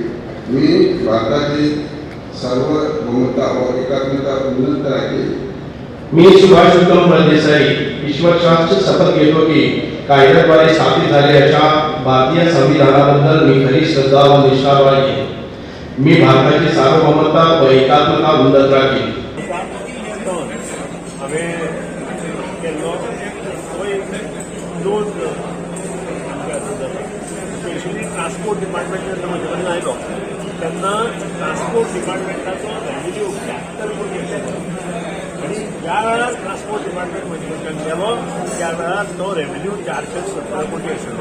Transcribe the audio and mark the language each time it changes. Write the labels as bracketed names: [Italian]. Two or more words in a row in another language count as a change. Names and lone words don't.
[Marathi] मी भारताची सार्वभौमता व एकात्मता उन्नत राखेन। मी सुभाष फळदेसाई ईश्वर साक्ष शपथ घेतो की कायद्याद्वारे स्थापित झाले अशा भारतीय संविधानाबद्दल मी खरी श्रद्धा व निष्ठा बाळगेन। मी भारताची सार्वभौमता व एकात्मता उन्नत राखेन। [English] specially transport department [Konkani] म्हजे कडेन आयलो तेन्ना [English] transport department's revenue [Konkani] 72 कोटी आशिल्लो आनी ज्या वेळार [English] transport department [Konkani] म्हजे कडेन गेलो त्या वेळार तो रेव्हेन्यू 470 कोटी आशिल्लो।